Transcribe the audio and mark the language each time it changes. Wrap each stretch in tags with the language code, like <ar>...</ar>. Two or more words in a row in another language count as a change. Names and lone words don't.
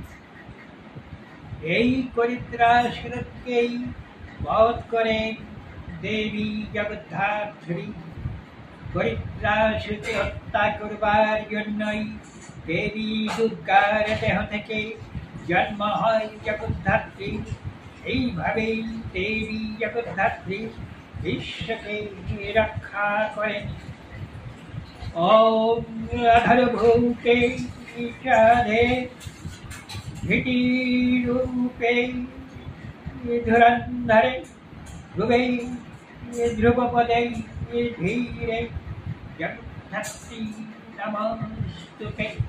<bn>এই করিদ্রাসুরকেই বধ করেন দেবী জগদ্ধাত্রী। করিদ্রাসুরকে হত্যা করবার জন্যই দেবী দুর্গার দেহ থেকে জন্ম হয় জগদ্ধাত্রী। এইভাবেই দেবী জগদ্ধাত্রী বিশ্বকে রক্ষা করেন।</bn> <sa>ओम अधरभूते विषादे भीतिरूपे धुरंधरे ध्रुवे ध्रुवपदे धीरे जगद्धात्री नमस्तुते।</sa>